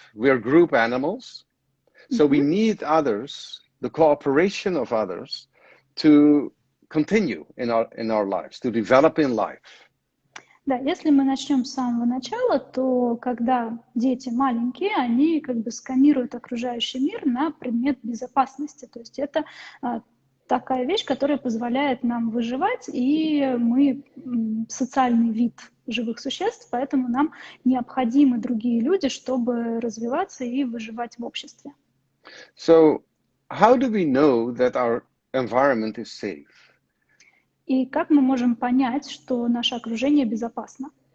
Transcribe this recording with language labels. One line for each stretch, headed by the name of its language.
English: We are group animals, so we need others, the cooperation of others, to continue in our lives, to develop in life.
Russian: Да, если мы начнем с самого начала, то когда дети маленькие, они как бы сканируют окружающий мир на предмет безопасности. То есть это такая вещь, которая позволяет нам выживать, и мы социальный вид живых существ, поэтому нам необходимы другие люди, чтобы развиваться и выживать в обществе.
English: So, how do we know that our environment is safe?
Russian: И как мы можем понять, что наше окружение безопасно?